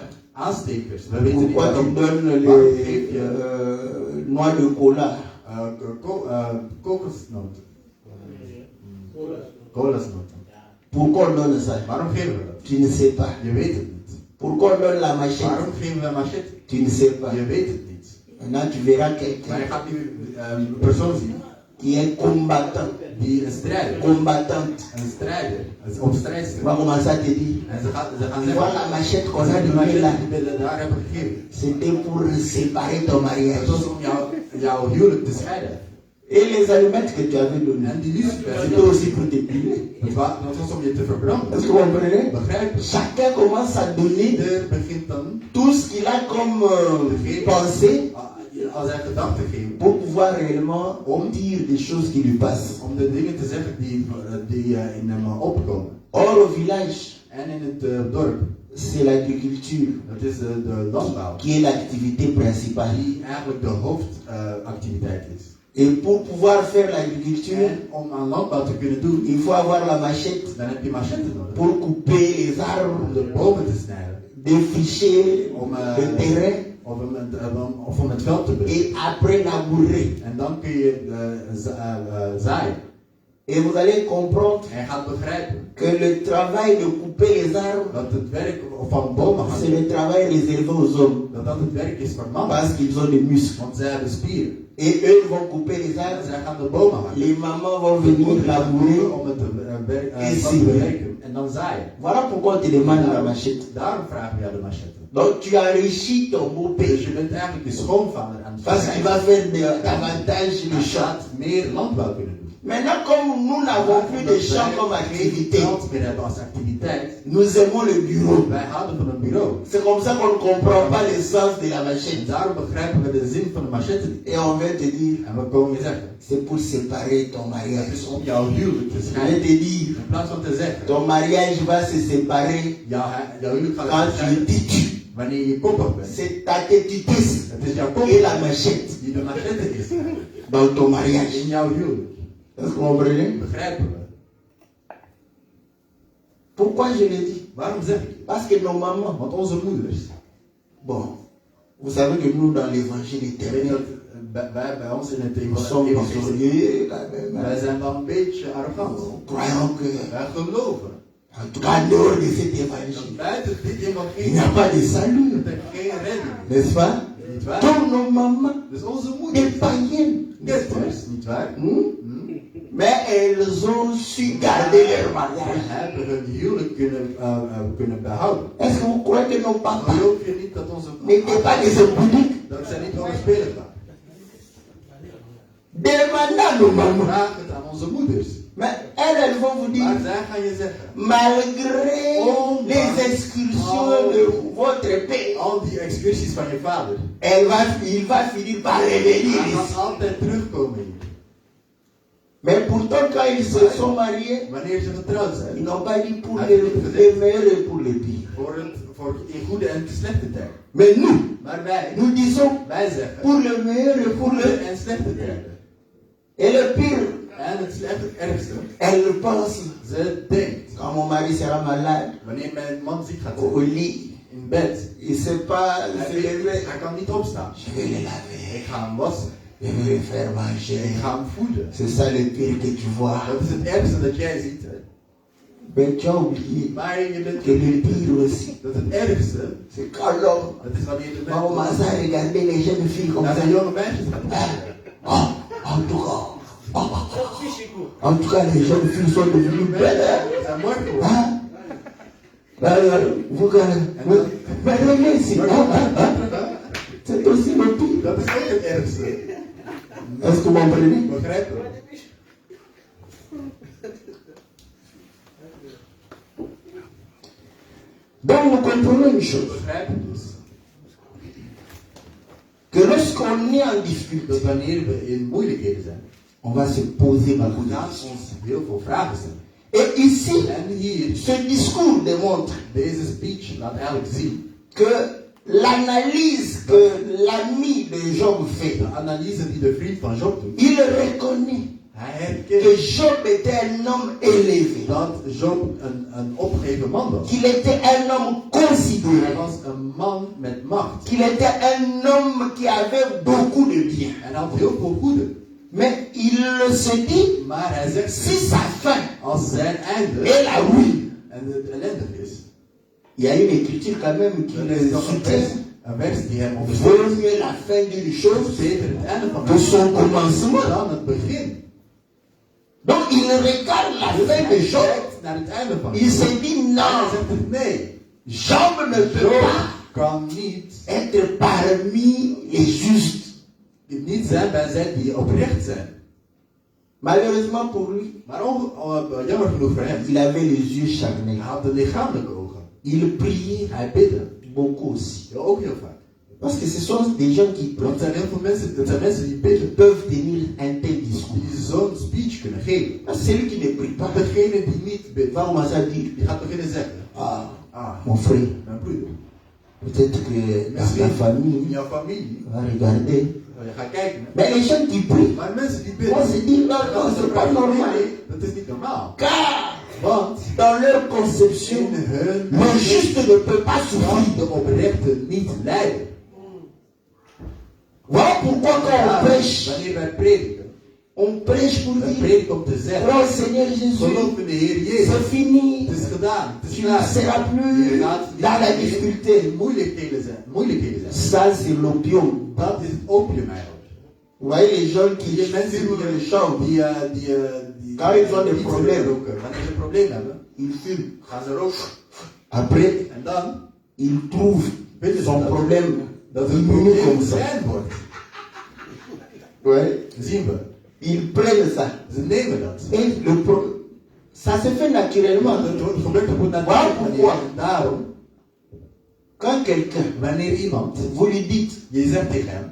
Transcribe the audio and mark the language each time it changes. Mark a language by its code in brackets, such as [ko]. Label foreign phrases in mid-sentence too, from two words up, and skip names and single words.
[fr] Pourquoi tu donnes les noix de cola, pourquoi on donne ça, tu ne sais pas. Pourquoi on donne la machette, tu ne sais pas. Maintenant, tu verras [nl] Maar je [fr] quelqu'un [nl] gaat nu een persoon zien [fr] qui est combattant, [nl] die een strijder, [fr] combattante. [nl] een strijder, op strijdster. [fr] On va commencer à te dire, [nl] En ze gaan [fr] tu vois [nl] zeggen, [fr] la machette qu'on a [nl] die [fr] donnée là, [nl] machette die we daar hebben gegeven. [fr] c'était pour séparer ton mariage. [nl] Het was om jouw huwelijk te scheiden. [fr] Et les allumettes que tu avais données, [nl] En die lucifers, [fr] c'était aussi pour te brûler. [nl] dat was om je te verbranden. [fr] Est-ce que vous comprenez? [nl] Begrijp je? [fr] Chacun commence à donner [nl] Ieder begint dan [fr] tout ce qu'il a comme pensée [nl] als hij gedachten geeft [fr] pour pouvoir réellement dire des choses qui lui passent. [nl] om de dingen te zeggen die in hem opkomen. [fr] Or, au village, [nl] En in het dorp, [fr] c'est l'agriculture [nl] dat is de landbouw, [fr] qui est l'activité principale. [nl] die eigenlijk de hoofdactiviteit is. [fr] Et pour pouvoir faire l'agriculture, [nl] En om aan landbouw te kunnen doen, [fr] il faut avoir la machette [nl] dan heb je machette nodig. [fr] pour couper les [nl] Om [fr] arbres, [nl] de bomen te snijden, [fr] défricher le terrain [nl] of om het veld te bereiden. [fr] et après labourer. [nl] En dan kun je zaaien. [fr] Et vous allez comprendre [nl] En je gaat begrijpen [fr] que le travail de couper les arbres, [nl] dat het werk van bomen gaat [fr] c'est le travail réservé aux hommes [nl] dat het werk is voor mannen. [fr] parce qu'ils ont des muscles. [nl] Want zij hebben spieren. [fr] Et eux ils vont couper les [nl] En [fr] arbres, [nl] zij gaan de bomen hakken. [fr] les mamans vont venir labourer. [nl] Om het En te bewerken. En dan zaaien. [fr] Voilà pourquoi on te demande la machette. [nl] Daarom vragen we jou de machette. [fr] Donc tu enrichis ton [nl] Dus [fr] beau-père [nl] je bent eigenlijk de schoonvader aan het [fr] parce qu'il va faire davantage de [nl] Hij [fr] champs. [nl] gaat meer landbouw kunnen doen. [fr] Maintenant, comme nous n'avons plus de champs comme [nl] Geen [fr] activité, [nl] geld meer hebben als activiteit. [fr] nous aimons le bureau. [nl] Wij houden van een bureau. [fr] C'est comme ça qu'on ne comprend pas le sens de la [nl] En [fr] machette. [nl] daarom begrijpen we de zin van de machette niet. [fr] Et on vient te dire, [nl] En we komen je zeggen, [fr] c'est pour séparer ton [nl] het [fr] mariage. [nl] is om jouw huwelijk te [fr] Je vais [nl] scheiden. [fr] te dire, [nl] In plaats van te zeggen, [fr] ton mariage va se séparer [nl] jouw huwelijk gaat [fr] quand se tu [nl] scheiden [fr] dis tu. [nl] wanneer je koppig bent. [fr] C'est ta tétitesse [nl] Het is jouw [fr] et [nl] koppig [fr] la machette [nl] die de machette is [fr] dans ton mariage. [nl] in jouw huwelijk. [fr] Est-ce que vous comprenez? [nl] Begrijpen we? [fr] Pourquoi je le dis? [nl] Waarom zeg ik het? [fr] Parce que nos mamans, [nl] Want onze moeders, [fr] bon, vous savez que nous dans l'évangile [nl] ik weet [fr] éternel, [nl] dat bij ons in het [fr] nous sommes [nl] evangelie, [fr] orgueilleux quand même. [nl] wij zijn wel een beetje arrogant. [fr] Nous croyons que, [nl] Wij geloven [fr] en tout cas, en dehors de cet [nl] dat [fr] évangile, [nl] buiten dit [fr] il [nl] evangelie [fr] n'y a pas de salut, [nl] dat er geen redding is. [fr] n'est-ce pas? [nl] Niet waar? [fr] Donc nos mamans, [nl] Dus onze [fr] des [nl] moeders, [fr] païennes, [nl] ketters, niet waar? [fr] mais elles ont su garder leur mariage. [nl] Hebben hun huwelijk kunnen behouden. [fr] Est-ce que vous croyez que nos papas [nl] Geloof je niet dat onze [fr] n'étaient pas des impudiques? [nl] dat zij niet overspelig waren? [fr] Demandez à nos mamans. [nl] Vraag het aan onze moeders. [fr] Mais elles vont vous [nl] Maar [fr] dire, [nl] zij gaan je zeggen, [fr] malgré les excursions de votre père, [nl] al die excursies van je vader, [fr] il va finir par revenir [nl] hij [fr] ici. [nl] gaat altijd terugkomen hier. [fr] Mais pourtant, quand ils se sont mariés, [nl] Wanneer ze getrouwd [fr] ils [nl] zijn. [fr] n'ont pas dit pour les meilleurs et pour les pires. [nl] Voor in goede en slechte tijden. [fr] Mais nous, [nl] Maar wij [fr] disons [nl] zeggen, [fr] pour le meilleur et pour [nl] goede [fr] le [nl] en slechte tijden. [fr] et le pire. [nl] En het slechte, het ergste. [fr] Elle pense, [nl] Ze denkt, [fr] quand mon mari sera malade, [nl] wanneer mijn man ziek gaat [fr] au [nl] zijn, [fr] lit, [nl] in bed, [fr] il ne sait pas se lever. [nl] hij kan niet opstaan. [fr] Je vais le laver, [nl] Ik ga hem wassen. [fr] je vais le faire manger. [nl] Ik ga hem voeden. [fr] C'est ça le pire que tu vois. [nl] Dat is het ergste dat jij ziet. Hè. [fr] Mais tu as oublié [nl] Maar je bent [fr] que le pire aussi, [nl] dat het ergste, [fr] c'est quand l'homme [nl] dat is wanneer de [fr] va commencer à regarder les jeunes filles comme [nl] naar [fr] ça. [nl] de jonge meisjes gaat kijken. [fr] En tout cas, en tout cas, les jeunes filles sont devenues belles. [nl] Ze zijn mooi geworden. Hein? [fr] Vous mais regardez ici, c'est aussi le pire. [nl] Dat is ook het ergste. [fr] Est-ce que vous comprenez? [nl] Begrijp je? [fr] Donc nous comprenons une chose, [nl] Begrijp je dus? [fr] que lorsqu'on est en difficulté, [nl] Dat wanneer we in moeilijkheden zijn, [fr] on va se poser beaucoup de [nl] gaan [fr] questions. [nl] ons heel veel vragen stellen. [fr] Et ici, [nl] En hier, [fr] ce discours démontre [nl] deze speech laat eigenlijk zien [fr] que l'analyse que l'ami de Job fait, [nl] de analyse die de vriend van Job doet. [fr] il reconnaît [nl] Hij [fr] que [nl] herkent [fr] Job était un homme élevé, [nl] dat Job een opgeheven man was. [fr] qu'il était un homme [nl] Hij [fr] considéré, [nl] was een man met macht. [fr] qu'il était un homme qui avait beaucoup de biens. [nl] En hij had heel veel goede. [fr] Mais il se dit, [nl] Maar hij zegt, [fr] si sa fin [nl] als zijn einde [fr] est la ruine, [nl] en het ellendig is, [fr] il y a une écriture quand même qui [nl] dan [fr] le [nl] is nog een [fr] soutient. [nl] Een vers die hem [fr] Vaut [nl] ondersteunt. [fr] mieux la fin d'une [nl] Het [fr] chose [nl] is beter het einde van [fr] que son commencement. [nl] dan het begin. [fr] Donc il regarde la [nl] Dus [fr] fin [nl] hij [fr] des choses. [nl] kijkt naar het einde van [fr] Il se dit [nl] En hij [fr] non, [nl] zegt nee. [fr] Job ne peut [nl] Job [fr] pas [nl] kan niet [fr] être parmi les justes. [nl] niet zijn bij zij die oprecht zijn. [fr] Malheureusement pour lui, [nl] Maar jammer genoeg voor hem, [fr] il avait les yeux [nl] hij [fr] charnés. [nl] had de lichamelijke ogen. [fr] Il priait [nl] Hij bidde. [fr] beaucoup aussi. [nl] Ja, ook heel vaak. [fr] Parce que ce sont des gens qui [nl] Want het zijn heel veel mensen, het zijn mensen die bidden, [fr] peuvent tenir un tel discours. [nl] die zo'n speech kunnen geven. [fr] Parce que celui qui ne prie pas [nl] Maar degene die niet bidt, [fr] va commencer à dire, [nl] die gaat beginnen zeggen, [fr] mon frère, [nl] mijn broeder, [fr] peut-être que dans [nl] misschien [fr] la [nl] in [fr] famille [nl] jouw familie, [fr] va regarder. [nl] je gaat kijken, [fr] Mais les gens qui prient [nl] maar mensen die [fr] vont se [nl] bidden, [fr] dire, non, non, c'est pas normal. [nl] nee, dat is niet normaal. [fr] Car [nl] Want [fr] dans leur conception, [nl] in hun [fr] le juste ne peut pas [nl] kan [fr] souffrir. [nl] de oprechte niet lijden. [fr] Voilà pourquoi quand on prêche, [nl] Wanneer wij prediken, [fr] on prêche pour [nl] wij [fr] dire, [nl] prediken om te zeggen, [fr] oh Seigneur Jésus, [nl] geloof in de Heer Jezus. [fr] c'est fini. [nl] Het is gedaan, het is [fr] Tu ne [nl] klaar. [fr] seras plus [nl] Je gaat niet [fr] dans la [nl] meer [fr] difficulté. [nl] in moeilijkheden zijn. [fr] Ça, c'est l'opium. [nl] Dat is het opium eigenlijk. [fr] Vous voyez les gens qui [nl] Die mensen [fr] fument le champ, [nl] die [fr] Quand ils ont des [nl] niet [fr] problèmes. [nl] roken. Wanneer ze een probleem hebben, [fr] ils fument. [nl] gaan ze roken. [fr] Après, [nl] En dan [fr] ils trouvent [nl] weten ze [fr] son [nl] dat, [fr] problème [nl] dat het [fr] diminué [nl] probleem [fr] comme ça. [nl] klein wordt. [fr] Ouais. [nl] Zien we. [fr] Ils prennent ça. [nl] Ze nemen dat. [fr] Et ça se fait naturellement. [nl] Het gebeurt op een Waarom? natuurlijke manier. En daarom, [fr] Quand quelqu'un, [nl] wanneer iemand, [fr] vous lui dites, [nl] je zegt tegen hem,